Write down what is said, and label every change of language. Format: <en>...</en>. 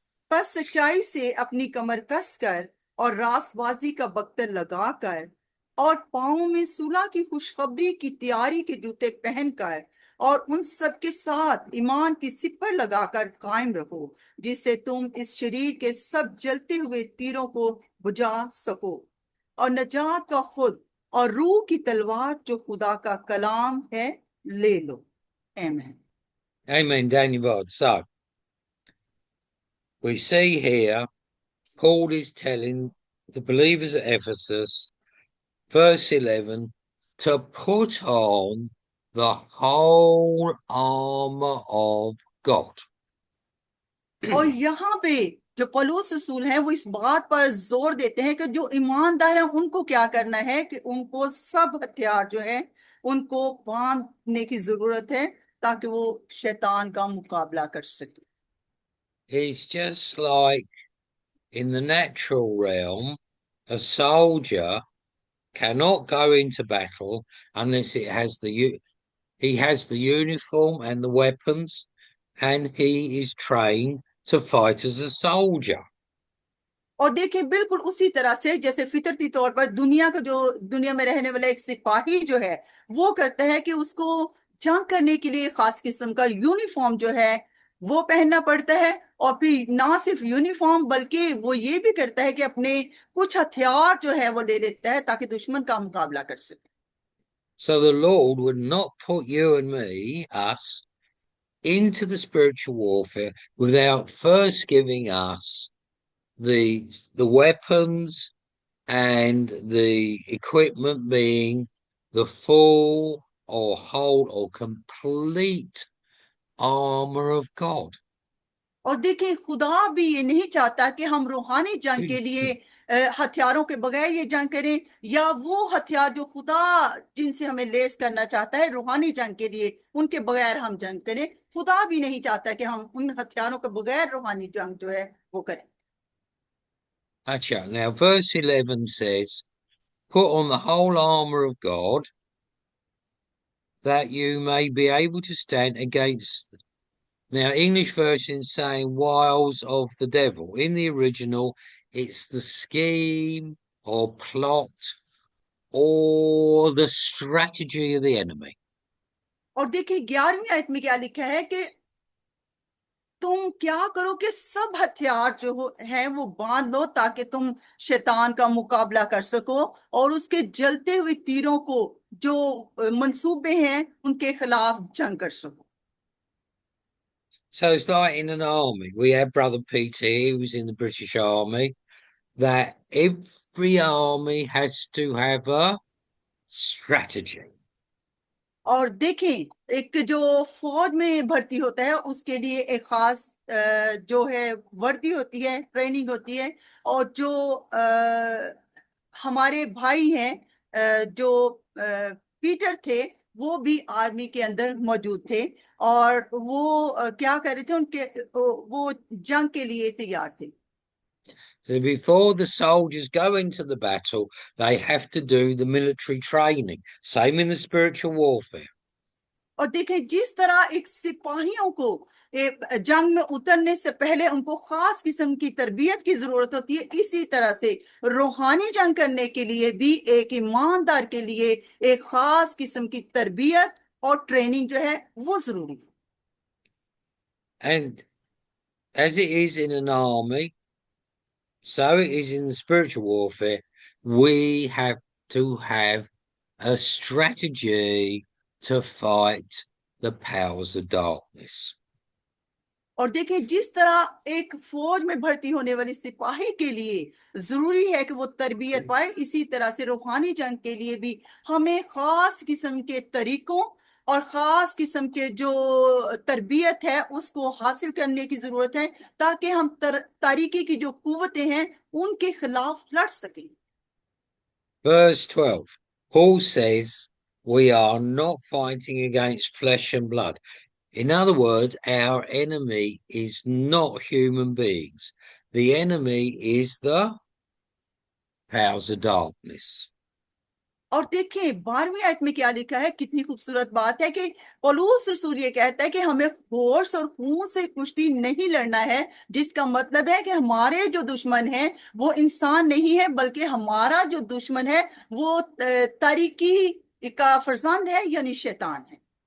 <hi>बस सच्चाई से अपनी कमर कसकर और रास्तबाजी का बख्तर लगाकर और पाँव में सूला की खुशखबरी की तैयारी के जूते पहनकर और उन सब के साथ ईमान की सिपर लगाकर कायम रहो, जिससे तुम इस शरीर के सब जलते हुए तीरों को बुझा सको, और नजात का खुद और रूह की तलवार जो खुदा का कलाम है ले लो। आमीन।</hi> <en>Amen, Daniel Vod. So we see here Paul is telling the believers at Ephesus, verse 11, to put on the whole armor of God.</en> <hi>और यहाँ पे जो पौलुस रसूल हैं वो इस बात पर जोर देते हैं कि जो ईमानदार हैं उनको क्या करना है, कि उनको सब हथियार जो है उनको बांधने की जरूरत है, ताकि वो शैतान का मुकाबला कर सके।</hi> <en>It's just like in the natural realm, a soldier cannot go into battle unless he has the uniform and the weapons, and he is trained to fight as a soldier.</en> <hi>और देखिए बिल्कुल उसी तरह से जैसे फितरती तौर पर दुनिया का जो दुनिया में रहने वाला एक सिपाही जो है वो करता है कि उसको जंग करने के लिए खास किस्म का यूनिफॉर्म जो है वो पहनना पड़ता है, और फिर ना सिर्फ यूनिफॉर्म बल्कि वो ये भी करता है कि अपने कुछ हथियार जो है वो ले लेता है ताकि दुश्मन का मुकाबला कर सके।</hi> <en>So the Lord would not put you and me, us, into the spiritual warfare without first giving us the weapons and the equipment, being the full or whole or complete armor of God.</en> <hi>और देखिए खुदा भी ये नहीं चाहता कि हम रूहानी जंग के लिए हथियारों के बगैर ये जंग करें, या वो हथियार जो खुदा जिनसे हमें लेस करना चाहता है रूहानी जंग के लिए उनके बगैर हम जंग करें। खुदा भी नहीं चाहता कि हम उन हथियारों के बगैर रूहानी जंग जो है वो करें। Acha.</hi> <en>Now, verse 11 says, put on the whole armor of God that you may be able to stand against. Now, English version saying wiles of the devil. In the original, it's the scheme or plot or the strategy of the enemy.</en> <hi>और देखिए 11वीं आयत में क्या लिखा है कि तुम क्या करो कि सब हथियार जो है वो बांध लो ताकि तुम शैतान का मुकाबला कर सको और उसके जलते हुए तीरों को जो मंसूबे हैं उनके खिलाफ जंग कर सको।</hi> <en>So it's like in an army. We have Brother PT, who was in the British Army, that every army has to have a strategy.</en> <hi>और देखें एक जो फौज में भर्ती होता है उसके लिए एक खास जो है वर्दी होती है, ट्रेनिंग होती है, और जो हमारे भाई हैं जो पीटर थे वो भी आर्मी के अंदर मौजूद थे, और वो क्या कर रहे थे, उनके वो जंग के लिए तैयार थे।</hi> <en>So before the soldiers go into the battle, they have to do the military training. Same in the spiritual warfare.</en> <hi>और देखें जिस तरह एक सिपाहियों को जंग में उतरने से पहले उनको खास किस्म की तरबियत की जरूरत होती है, इसी तरह से रूहानी जंग करने के लिए भी एक ईमानदार के लिए एक खास किस्म की तरबियत और ट्रेनिंग जो है वो जरूरी है।</hi> <en>And as it is in an army, so it is in the spiritual warfare. We have to have a strategy to fight the powers of darkness.</en> <hi>और देखिए जिस तरह एक फौज में भर्ती होने वाली सिपाही के लिए जरूरी है कि वो तरबियत पाए, इसी तरह से रूहानी जंग के लिए भी हमें खास किस्म के तरीकों और खास किस्म के जो तरबियत है उसको हासिल करने की जरूरत है, ताकि हम तारीकी की जो कुव्वतें हैं उनके खिलाफ लड़ सकें।</hi> <en>Verse 12, Paul says, we are not fighting against flesh and blood. In other words, our enemy is not human beings. The enemy is the powers of darkness.</en> <hi>और देखिए 12वीं आयत में क्या लिखा है, कितनी खूबसूरत बात है कि पौलुस रसूल ये कहता है कि हमें होश और खून से कुश्ती नहीं लड़ना है, जिसका मतलब है कि हमारे जो दुश्मन हैं वो इंसान नहीं है, बल्कि हमारा जो दुश्मन है वो तारीकी का फर्जंद है, यानी शैतान है।</hi>